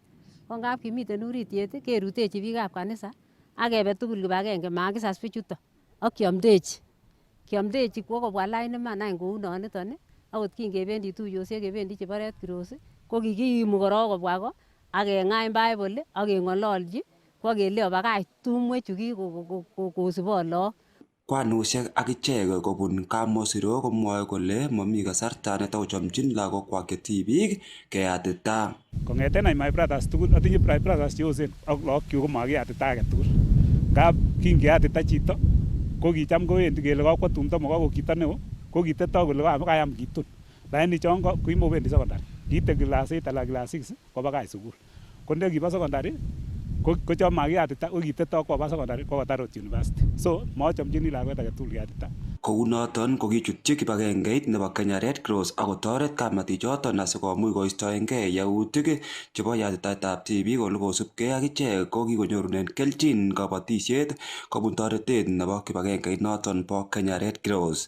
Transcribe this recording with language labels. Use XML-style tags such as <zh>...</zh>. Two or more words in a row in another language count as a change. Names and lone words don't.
<kln>Ko ngap kimiten uritiet kerutechi biikab kanisa ak kebe tugul kibagenge makisas bichuton ak kiamdechi kwo kobwa lain iman any kounoniton akot kingebendi tuiyosiek kebendi chebo Red Cross ko kikiimu korok kobwa ko ak keng'any Bible ak keng'ololchi kwo kele obakach tumwechu kosibot lagok. Kwanosiek ak ichek kobun Kamosiro komwoe kole momi kasarta netakochomchin lagokwak chetibik keyatita. Kong'eten any</kln> <en>my brothers</en> <kln>tugul atinye</kln> <en>my brothers</en> <kln>cheosen ak lagokyuk komakiyatita agetugul. Ngap kingeyatita chito ko kicham kowendi kele kakwo tumdo makako chito neo ko kiteto kole kayam kitun. Lakini chon kimobendi secondary. Kiite class 8 ala class 6 kobakach sukul. Ko ndekibo secondary ko chon makiyatita ko kiteto koba secondary kokotar ot university. So mochomchini lakwet agetugul keyatita. Kounoton ko kichutyi kibagengeit nebo Kenya Red Cross akotoret kamatichoton asikomuch koistoengei yautik chebo yatitaetab tibik ole kosubkei ak ichek ko kikonyorunen kelchin kabatisiet kobun toretet nebo kibagengeit noton bo Kenya Red Cross.</kln>